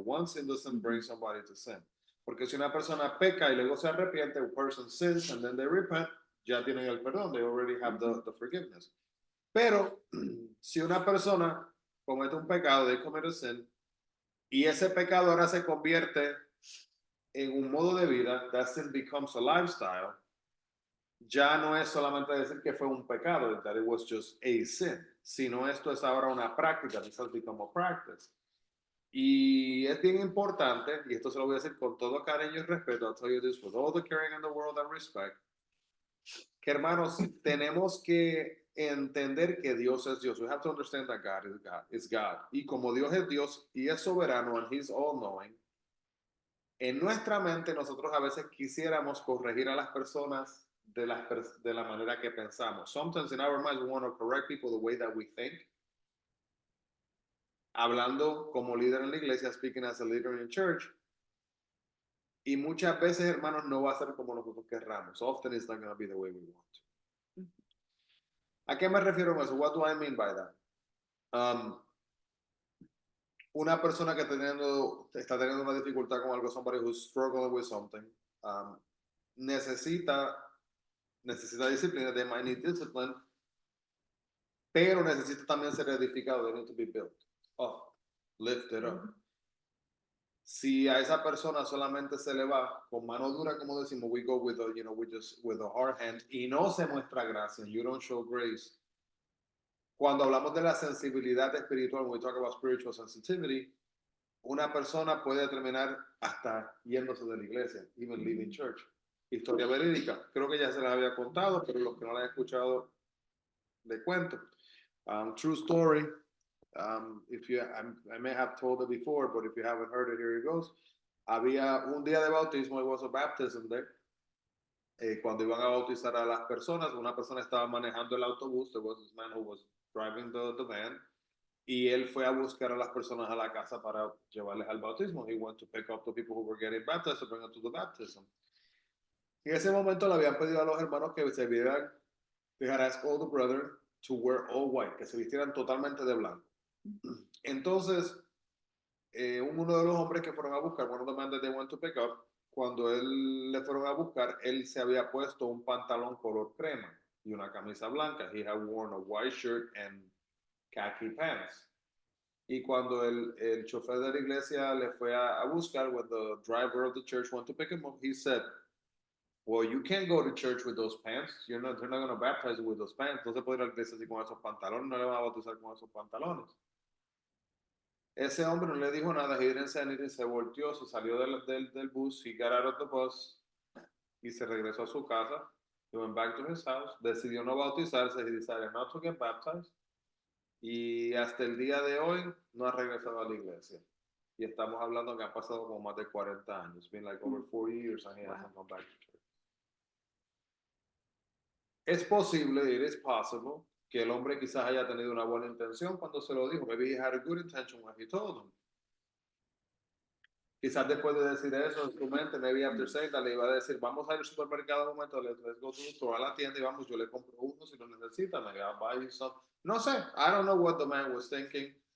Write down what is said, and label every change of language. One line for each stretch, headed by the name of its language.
English: One sin doesn't bring somebody to sin.
Spanish: Porque si una persona peca y luego se arrepiente,
English: a person sins and then they repent,
Spanish: ya tienen el perdón.
English: They already have the forgiveness.
Spanish: Pero si una persona comete un pecado,
English: they commit a sin,
Spanish: y ese pecado ahora se convierte en un modo de vida,
English: that sin becomes a lifestyle,
Spanish: ya no es solamente decir que fue un pecado,
English: that it was just a sin,
Spanish: sino esto es ahora una práctica,
English: this has become a practice.
Spanish: Y es bien importante, y esto se lo voy a decir con todo cariño y respeto,
English: I'll tell you this with all the caring in the world and respect,
Spanish: que hermanos, tenemos que entender que Dios es Dios.
English: We have to understand that God is God.
Spanish: Y como Dios es Dios y es soberano
English: and He's all-knowing,
Spanish: en nuestra mente nosotros a veces quisiéramos corregir a las personas de la manera que pensamos.
English: Sometimes in our minds we want to correct people the way that we think.
Spanish: Hablando como líder en la iglesia,
English: speaking as a leader in church.
Spanish: Y muchas veces, hermanos, no va a ser como nosotros querramos.
English: Often it's not going to be the way we want.
Spanish: ¿A qué me refiero con eso?
English: What do I mean by that?
Spanish: Una persona que está teniendo una dificultad con algo,
English: somebody who's struggling with something,
Spanish: necesita disciplina,
English: they might need discipline,
Spanish: pero necesita también ser edificado,
English: they need to be built up, lifted up.
Spanish: Si a esa persona solamente se le va con mano dura, como decimos,
English: we go with with a hard hand,
Spanish: y no se muestra gracia,
English: you don't show grace.
Spanish: Cuando hablamos de la sensibilidad espiritual,
English: when we talk about spiritual sensitivity,
Spanish: una persona puede terminar hasta yéndose de la iglesia,
English: even leaving church.
Spanish: Historia verídica, creo que ya se la había contado, pero los que no la han escuchado, le cuento.
English: True story. I may have told it before, but if you haven't heard it, here it goes.
Spanish: Había un día de bautismo,
English: it was a baptism there.
Spanish: Cuando iban a bautizar a las personas, una persona estaba manejando el autobús,
English: there was this man who was driving the van,
Spanish: y él fue a buscar a las personas a la casa para llevarles al bautismo.
English: He went to pick up the people who were getting baptized to bring them to the baptism.
Spanish: Y en ese momento le habían pedido a los hermanos que se vieran,
English: they had asked all the brethren to wear all white,
Spanish: que se vistieran totalmente de blanco. Entonces, uno de los hombres que fueron a buscar,
English: one of the men that they went to pick up,
Spanish: cuando le fueron a buscar, él se había puesto un pantalón color crema y una camisa blanca.
English: He had worn a white shirt and khaki pants.
Spanish: Y cuando el chofer de la iglesia le fue a buscar,
English: when the driver of the church went to pick him up, he said, well, you can't go to church with those pants. They're not going to baptize you with those pants.
Spanish: No se puede ir a la iglesia así con esos pantalones. No le van a bautizar con esos pantalones. Ese hombre no le dijo nada.
English: He didn't say anything.
Spanish: Se volteó, se salió del bus.
English: He got out of the bus
Spanish: y se regresó a su casa.
English: He went back to his house.
Spanish: Decidió no bautizarse.
English: He decided not to get baptized.
Spanish: Y hasta el día de hoy no ha regresado a la iglesia. Y estamos hablando que han pasado como más de 40 años.
English: It's been like over 40 years and he hasn't gone back to church.
Spanish: Es posible,
English: it is possible,
Spanish: que el hombre quizás haya tenido una buena intención cuando se lo dijo.
English: Maybe he had a good intention when he told him.
Spanish: Quizás después de decir eso en su mente,
English: maybe after saying that,
Spanish: le iba a decir, vamos a ir al supermercado un momento,
English: let's go to the store,
Spanish: a la tienda y vamos, yo le compro uno si lo necesita,
English: maybe I'll buy you some.
Spanish: No sé,
English: I don't know what the man was thinking.